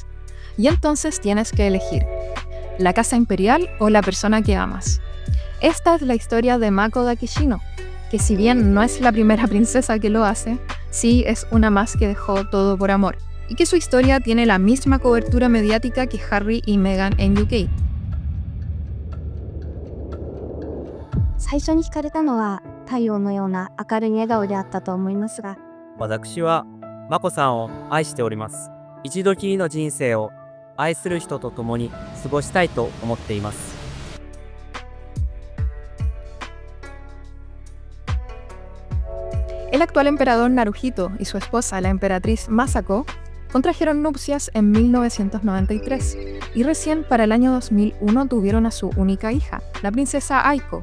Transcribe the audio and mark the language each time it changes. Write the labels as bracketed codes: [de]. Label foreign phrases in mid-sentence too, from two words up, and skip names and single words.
[es] Y entonces tienes que elegir: la casa imperial o la persona que amas. Esta es la historia de Mako de Akishino, que si bien no es la primera princesa que lo hace, sí es una más que dejó todo por amor, y que su historia tiene la misma cobertura mediática que Harry y Meghan en UK. [ja] 最初に惹かれたのは太陽のような明るい笑顔であったと思いますが、私はマコさんを愛しております。一度きりの人生を愛する人と共に過ごしたいと思っています。 [es] El actual emperador Naruhito y su esposa, la emperatriz Masako, contrajeron nupcias en 1993 y recién para el año 2001 tuvieron a su única hija, la princesa Aiko.